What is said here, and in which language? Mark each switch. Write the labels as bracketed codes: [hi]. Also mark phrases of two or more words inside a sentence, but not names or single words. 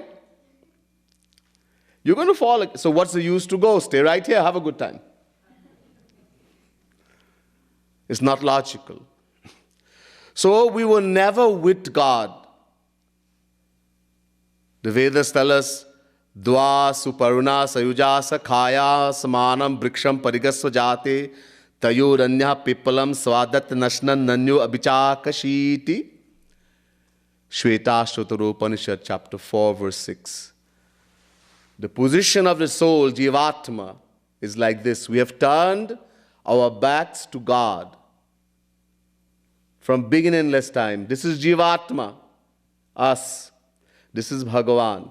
[en] You're going to fall. So what's the use to go? Stay right here, have a good time. It's not logical. So we were never with God. The Vedas tell us, [sa] Dva suparuna sayuja sakhaya samanam briksham parigasva jate tayoranya pipalam swadat nashnan nanyo abhichakashiti. [en] Shvetashvatara Upanishad, chapter 4, verse 6. The position of the soul, Jivatma, is like this. We have turned our backs to God from beginningless time. This is Jivatma, us. This is Bhagavan.